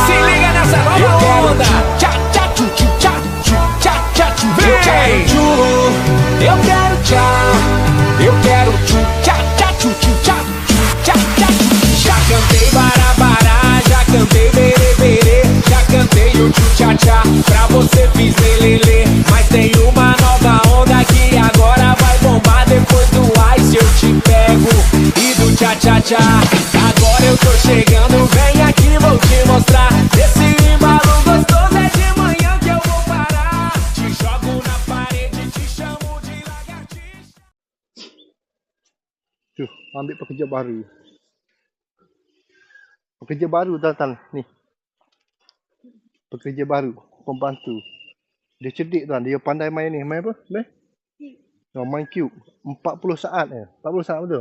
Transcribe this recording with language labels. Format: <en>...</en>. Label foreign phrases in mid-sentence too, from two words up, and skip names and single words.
<pt>Se liga nessa nova onda. Tchau, tchau, tchau, tchau, tchau, tchau, tchau, tchau. Eu quero tchau. Eu quero tchau. Eu quero tchau, tchau, tchau, tchau, tchau, tchau, tchau. Já cantei barabará, já cantei berê berê, já cantei o tchu tchá tchá. Pra você fiz lelele, mas tem uma nova onda que agora vai bombar. Depois do ice eu te pego e do tchá tchá tchá. Agora eu tô chegando, vem aqui, vou te mostrar. Esse embalo gostoso é de manhã que eu vou parar. Te jogo na parede, te chamo de lagartixa.</pt> <ms>Tuh, ambil pekerja baru. Pekerja baru tuan-tuan ni. Pekerja baru, pembantu. Dia cerdik tuan, dia pandai main ni. Main apa? Main cube. 40 saat 40 saat betul.</ms>